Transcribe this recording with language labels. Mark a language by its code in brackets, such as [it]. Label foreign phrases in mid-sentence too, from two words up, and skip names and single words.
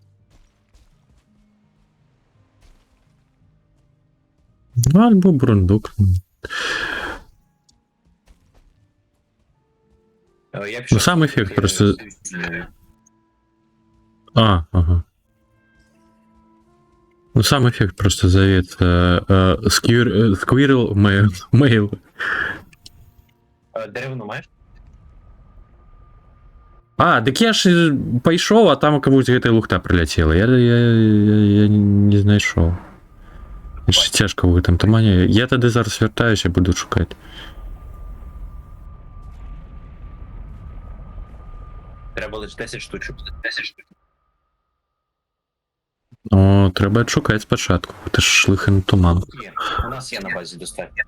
[uk] ну, або бурундук. Я Ну, сам ефект просто... А, ага. Ну, [ru] сам эффект просто зовет [en] Squirrel Mail. [uk] Деревину маєш? [be] А, так я ж пайшов, а там комусь гэтая лухта прилетела. [uk] Я не знайшов. Ще тяжко в [be] гэтым тумане. Я тады зараз вяртаюся, буду шукаць. [uk] Треба лише 10 штучок. 10 штучок. [be] О, треба адшукаць спачатку. Гэта ж лыханы туман. [uk] Є. У нас є на базі достатньо.